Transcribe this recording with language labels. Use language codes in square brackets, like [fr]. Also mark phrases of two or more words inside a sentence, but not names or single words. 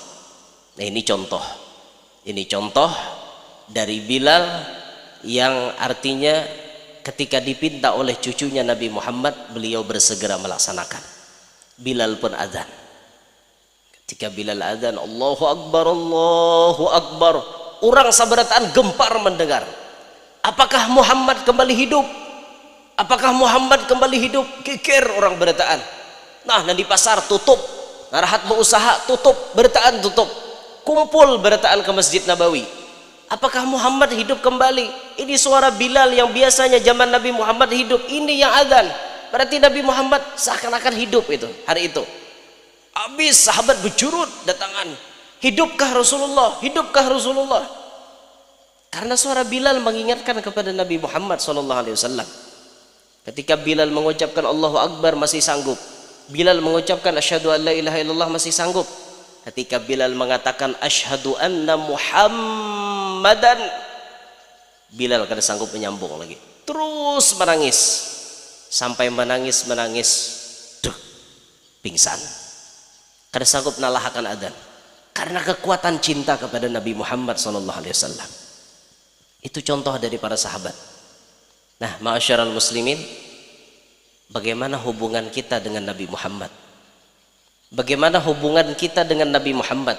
[id] Nah ini contoh dari Bilal yang artinya ketika dipinta oleh cucunya Nabi Muhammad, beliau bersegera melaksanakan. Bilal pun adzan. Ketika Bilal adzan, [ar] الله أكبر، الله أكبر, [bjn] orang sabarataan gempar mendengar. [id] Apakah Muhammad kembali hidup? Apakah Muhammad kembali hidup? [bjn] Kikir orang berataan. Nah di pasar tutup, ngarahat berusaha tutup, berataan tutup. Kumpul berataan ke Masjid Nabawi. [id] Apakah Muhammad hidup kembali? Ini suara Bilal yang biasanya zaman Nabi Muhammad hidup, ini yang adzan. Berarti Nabi Muhammad seakan-akan hidup itu hari itu. [bjn] Habis sahabat berjurut datangan. [id] Hidupkah Rasulullah? Hidupkah Rasulullah? Karena suara Bilal mengingatkan kepada Nabi Muhammad SAW. Ketika Bilal mengucapkan [ar] الله أكبر [id] masih sanggup. Bilal mengucapkan [ar] أشهد أن لا إله إلا الله [id] masih sanggup. Ketika Bilal mengatakan [ar] أشهد أن محمدا, [id] Bilal kada sanggup menyambung lagi. Terus menangis. Sampai menangis, duh, pingsan. [bjn] Kada sanggup nalahkan adzan. [id] Karena kekuatan cinta kepada Nabi Muhammad SAW. Itu contoh dari para sahabat. Nah, [ar] معاشر المسلمين, [id] bagaimana hubungan kita dengan Nabi Muhammad? Bagaimana hubungan kita dengan Nabi Muhammad?